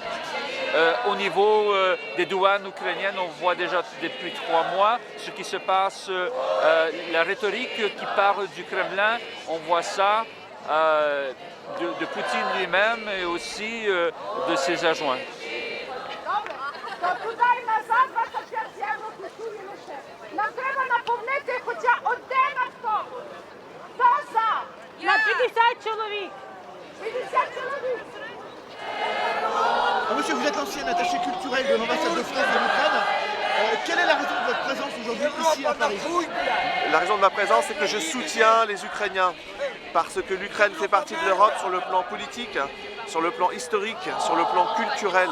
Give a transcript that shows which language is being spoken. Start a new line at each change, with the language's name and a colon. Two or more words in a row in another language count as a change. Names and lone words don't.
French: Au niveau des douanes ukrainiennes, on voit déjà depuis 3 mois ce qui se passe, la rhétorique qui parle du Kremlin, on voit ça de Poutine lui-même et aussi de ses adjoints.
Ukrainian: Нам треба наповнити хоча один автобус. Хто за? На 50 чоловік. 50 чоловік.
French: Monsieur, vous êtes l'ancien attaché culturel de l'ambassade de France de l'Ukraine. Quelle est la raison de votre présence aujourd'hui ici à Paris? La raison de ma présence, c'est que je soutiens les Ukrainiens parce que l'Ukraine fait partie de l'Europe sur le plan politique, sur le plan historique, sur le plan culturel.